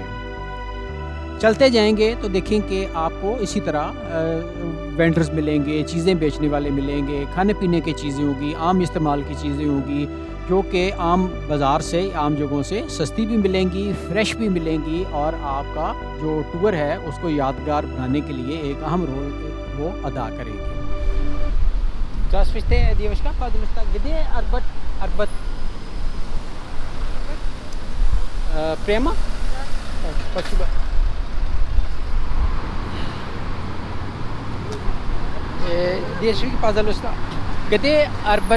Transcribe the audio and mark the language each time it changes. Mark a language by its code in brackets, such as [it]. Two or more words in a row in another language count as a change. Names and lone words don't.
[ur] چلتے جائیں گے تو دیکھیں کہ آپ کو اسی طرح وینڈرز ملیں گے، چیزیں بیچنے والے ملیں گے، کھانے پینے کی چیزیں ہوں گی، عام استعمال کی چیزیں ہوں گی جو کہ عام بازار سے، عام جگہوں سے سستی بھی ملیں گی، فریش بھی ملیں گی، اور آپ کا جو ٹور ہے اس کو یادگار بنانے کے لیے ایک اہم رول وہ ادا کرے گی۔ [ru] Здравствуйте, девушка, пожалуйста, где Арбат? Арбат? Прямо? Спасибо. Девушка, пожалуйста, где Арбат?